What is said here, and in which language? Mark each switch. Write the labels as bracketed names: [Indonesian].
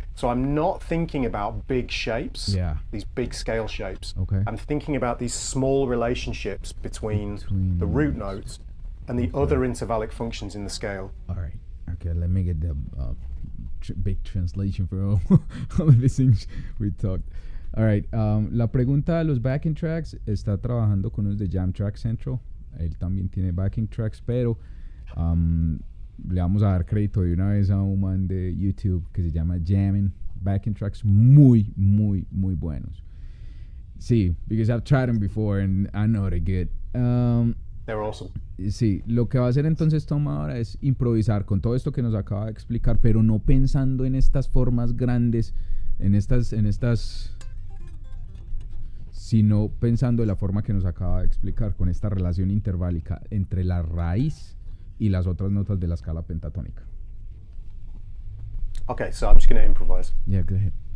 [English] So I'm not thinking about big shapes, these big scale shapes. Okay. I'm thinking about these small relationships between the root notes and the other intervallic functions in the scale. All right. Okay, let me get the big translation for all of these things we talked. [Spanish] All right, la pregunta de los backing tracks, está trabajando con unos de Jam Track Central. Él también tiene backing tracks, pero le vamos a dar crédito de una vez a un man de YouTube que se llama Jammin'. Backing tracks muy, muy, muy buenos. [English] Sí, because I've tried them before and I know they're good. They're awesome. [Spanish] Sí, lo que va a hacer entonces Tom ahora es improvisar con todo esto que nos acaba de explicar, pero no pensando en estas formas grandes, en estas sino pensando de la forma que nos acaba de explicar, con esta relación interválica entre la raíz y las otras notas de la escala pentatónica. [English] Okay, so I'm just going to improvise. Yeah, go ahead.